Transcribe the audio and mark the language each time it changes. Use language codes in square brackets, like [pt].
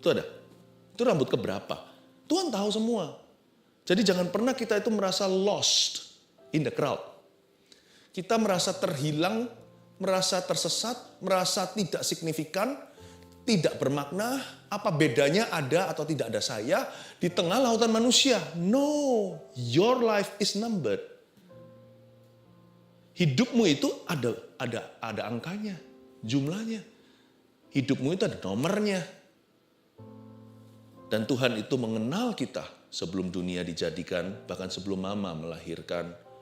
[id] Itu ada. Itu rambut ke berapa? Tuhan tahu semua. Jadi jangan pernah kita itu merasa [en] lost in the crowd. [id] Kita merasa terhilang, merasa tersesat, merasa tidak signifikan, tidak bermakna, apa bedanya ada atau tidak ada saya di tengah lautan manusia. [en] No, your life is numbered. [id] Hidupmu itu ada angkanya, jumlahnya. Hidupmu itu ada nomornya. Dan Tuhan itu mengenal kita sebelum dunia dijadikan, bahkan sebelum mama melahirkan.